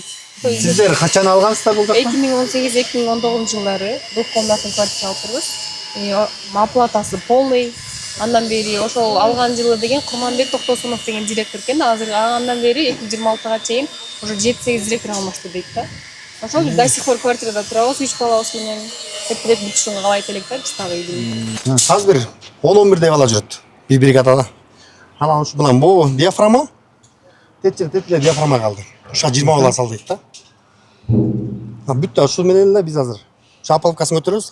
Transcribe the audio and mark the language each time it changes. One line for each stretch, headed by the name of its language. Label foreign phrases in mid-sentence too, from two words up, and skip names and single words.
Kyrgyz: Сиздер качан алгансыздар бул жактан? 2018-2019 жылдары
Russian: двухкомнатный квартира
Kyrgyz: алып турбуз. Оплатасы полный. Андан бери ошол алган жылы деген Курманбек Токтосунов деген директор экен. Азыр андан бери 2026-га чейин уже 7-8 директор алмашты дейт да. Ошол биз
Russian: до сих пор
Kyrgyz: квартирада турабыз, 3 балабыз менен. Эртерээк бүтүшүн каалайт элек да, биз дагы үйдү. Азыр 10-11 бала жүрөт. Bir бригадада. Анан ушу менен бу диафрама. Тетче диафрама калды. Ушуга 20 бала сал дейт да. Бүттү, ушул менен эле биз азыр Шапаловкасын көтөрөбүз.